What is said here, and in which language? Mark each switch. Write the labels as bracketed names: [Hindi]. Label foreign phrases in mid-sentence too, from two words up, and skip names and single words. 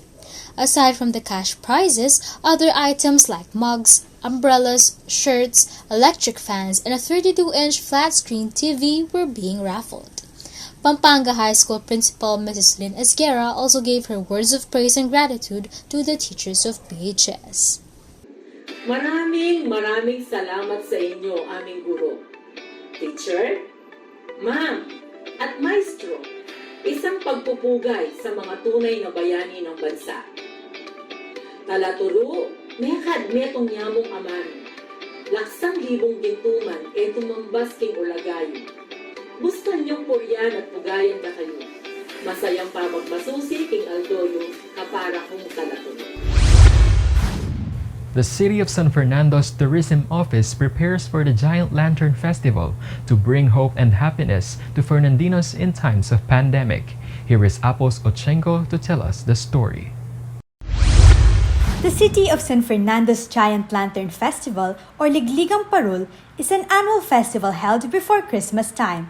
[English] Aside from the cash prizes, other items like mugs, umbrellas, shirts, electric fans, and a 32-inch flat-screen TV were being raffled. Pampanga High School Principal Mrs. Lynn Esguerra also gave her words of praise and gratitude to the teachers of PHS. [Filipino] Maraming salamat sa inyo, aming guro. Teacher, ma'am, at maestro, isang pagpupugay sa mga tunay na bayani ng bansa. [Pampanga] Talaturo, mekad metong nyamong aman, laksang libong gintuman, tumambas king ulagay. Bustan niyong puryan at pugayan ka kayo. Masayang pa magmasusi king Aldoyo, kapara kong talaturo. [English] The City of San Fernando's Tourism Office prepares for the Giant Lantern Festival to bring hope and happiness to Fernandinos in times of pandemic. Here is Apos Ochenko to tell us the story. The City of San Fernando's Giant Lantern Festival, or Ligligang Parol, is an annual festival held before Christmas time.